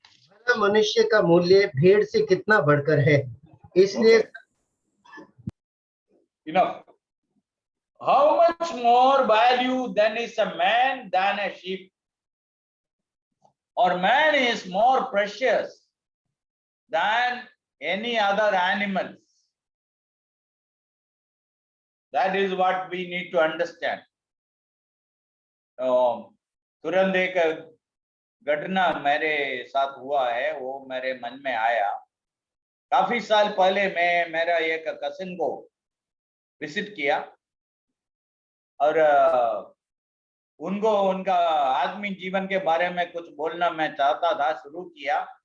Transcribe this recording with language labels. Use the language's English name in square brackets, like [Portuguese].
[Hindi] मानव मनुष्य का मूल्य भीड़ से कितना बढ़कर है, इसलिए [English] Okay. Enough. How much more value then is a man than a sheep? Or man is more precious than any other animals? That is what we need to understand. [Hindi] तुरंत एक घटना मेरे साथ हुआ है, वो मेरे मन में आया। काफी साल पहले मैं मेरा एक कजिन को विजिट किया और उनको उनका आदमी जीवन के बारे में कुछ बोलना मैं चाहता था, शुरू किया।